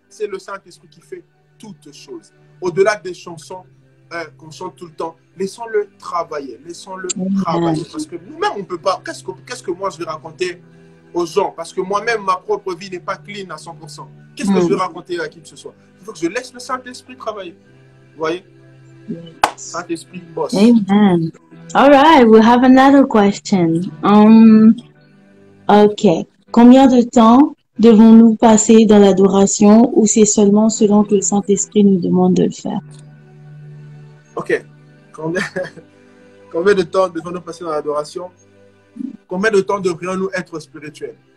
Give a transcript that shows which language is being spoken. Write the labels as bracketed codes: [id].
[fr] C'est le Saint-Esprit qui fait toutes choses. Au-delà des chansons qu'on chante tout le temps, laissons-le travailler, laissons-le travailler. Parce que nous-mêmes, on ne peut pas. Qu'est-ce que moi je vais raconter aux gens? Parce que moi-même, ma propre vie n'est pas clean à 100%. Qu'est-ce que je vais raconter à qui que ce soit? Il faut que je laisse le Saint-Esprit travailler. Vous voyez? Saint-Esprit boss. Amen. [en] All right, we have another question. OK. [fr] Combien de temps devons-nous passer dans l'adoration ou c'est seulement selon que le Saint-Esprit nous demande de le faire? OK. Combien de temps devons-nous passer dans l'adoration? Combien de temps devrions-nous être spirituels?